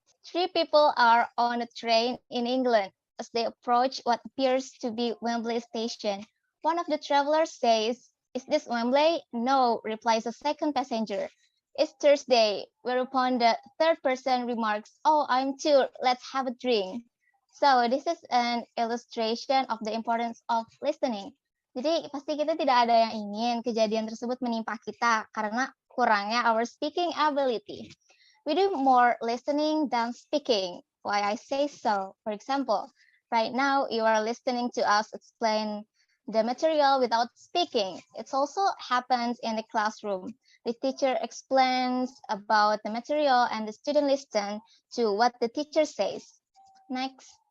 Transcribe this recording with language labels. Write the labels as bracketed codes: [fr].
[en] Three people are on a train in England. As they approach what appears to be Wembley Station, one of the travelers says, "Is this Wembley?" "No," replies a second passenger. "It's Thursday," whereupon the third person remarks, "Oh, I'm too, let's have a drink." So, this is an illustration of the importance of listening. [id] Jadi, pasti kita tidak ada yang ingin kejadian tersebut menimpa kita karena kurangnya [en] our speaking ability. We do more listening than speaking. Why I say so? For example, right now you are listening to us explain the material without speaking. It also happens in the classroom. The teacher explains about the material and the student listen to what the teacher says. Next.